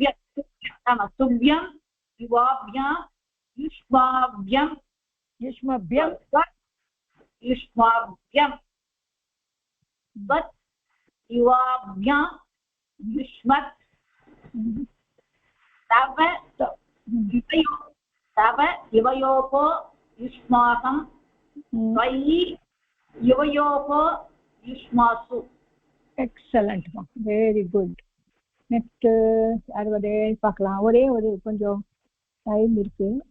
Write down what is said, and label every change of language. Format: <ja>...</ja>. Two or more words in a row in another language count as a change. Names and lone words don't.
<sa>युवाभ्यां युष्माभ्यं त्वत् युवाभ्यां युष्मत् तव युवयोः युष्माकं त्वयि युवयोः युष्मासु</sa> <ta>எக்ஸலண்ட் மா</ta> <en>very good next</en> <ta>அறுபதே பார்க்கலாம் ஒரே ஒரு கொஞ்சம் டைம் இருக்கு</ta>